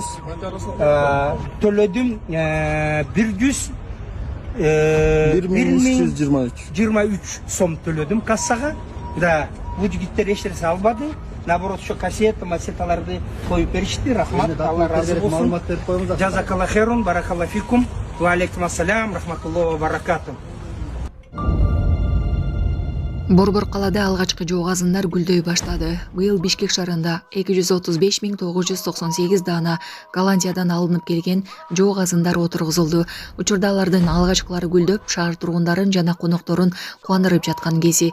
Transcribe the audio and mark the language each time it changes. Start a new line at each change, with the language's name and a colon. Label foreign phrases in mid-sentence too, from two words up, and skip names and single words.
Kyrgyz: Төлөдүм 1323 сом төлөдүм кассага. Да, бул жигиттер эч нерсе албады. Наоборот, ошо кассеталарды коюп беришти. Рахмат, Алла разы болсун.
Arabic: جزاك الله خيرا، بارك الله فيكم. وعليكم السلام ورحمة الله وبركاته.
Kyrgyz: Борбор калада алгачкы жоо азындар гүлдөй баштады. Быйыл Бишкек шаарында 235 998 даана Голландиядан алынып келген жоо азындар отургузулду. Учурда алардын алгачкылары гүлдөп, шаар тургундарын жана конокторун кубандырып жаткан кези.